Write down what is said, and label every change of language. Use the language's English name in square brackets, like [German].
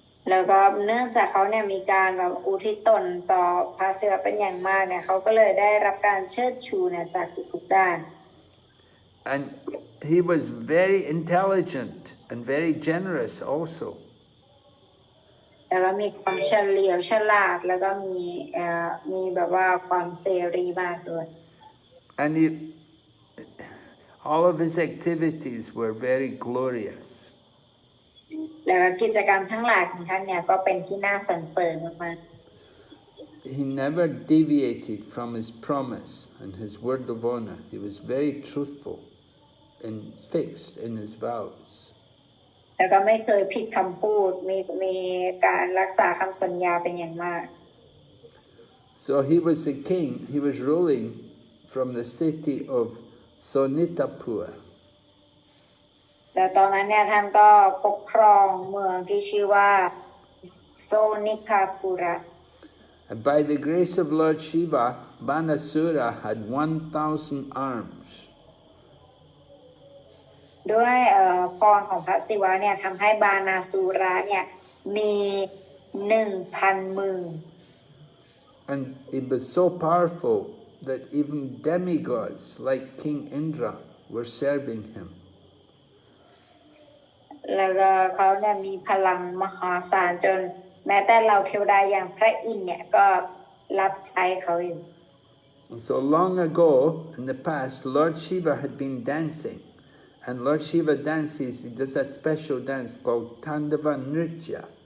[Thai] แล้วก็เนื่องจากเขาเนี่ยมีการแบบอุทิศตนต่อพระศิวะเป็นอย่างมากเนี่ยเขาก็เลยได้รับการเชิดชูเนี่ยจากทุกๆด้าน [English] And he was very intelligent and very generous also. [Thai] แล้วก็มีความเฉลียวฉลาดแล้วก็มีแบบว่าความเสรีมากด้วย [English] And all of his activities were very glorious. [Thai] แล้วก็กิจกรรมทั้งหลายของท่านเนี่ยก็เป็นที่น่าสรรเสริญมาก [English] He never deviated from his promise and his word of honor. He was very truthful and fixed in his vows. [Thai] ๆแล้วก็ไม่เคยผิดคำพูดมีการรักษาคำสัญญาเป็นอย่างมาก [English] So he was the king. He was ruling from the city of Sonitapur. [Thai] แล้วตอนนั้นเนี่ยท่านก็ปกครองเมืองที่ชื่อว่าโซนิคาปุระ [English] And by the grace of Lord Shiva, Banasura had 1,000 arms. [Thai] ด้วยพรของพระศิวะเนี่ยทำให้บานาสุระเนี่ยมี 1,000 มือ [English] And it was so powerful that even demigods like King Indra were serving him. [Thai] แล้วก็เขาเนี่ยมีพลังมหาศาลจนแม้แต่เราเทวดาอย่างพระอินทร์เนี่ยก็รับใช้เขาอยู่ [English] So long ago, in the past, Lord Shiva had been dancing. And Lord Shiva dances, he does that special dance called Tandava Nritya.